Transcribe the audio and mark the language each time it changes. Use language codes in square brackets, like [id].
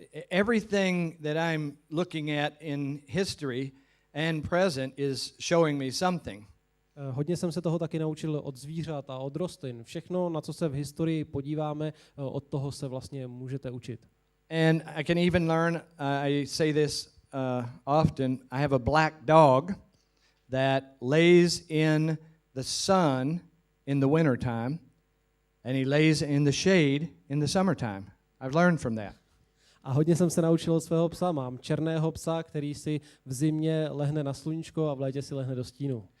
[en] Everything that I'm looking at in history and present is showing me something. [cs] Hodně jsem se toho taky naučil od zvířat a od rostlin. Všechno, na co se v historii podíváme, od toho se vlastně můžete učit. [en] And I can even learn, I say this often, I have a black dog that lays in the sun in the wintertime, and he lays in the shade in the summertime. I've learned from that. [cs] A hodně jsem se naučil od svého psa. Mám černého psa, který si v zimě lehne na sluníčko a v létě si lehne do stínu.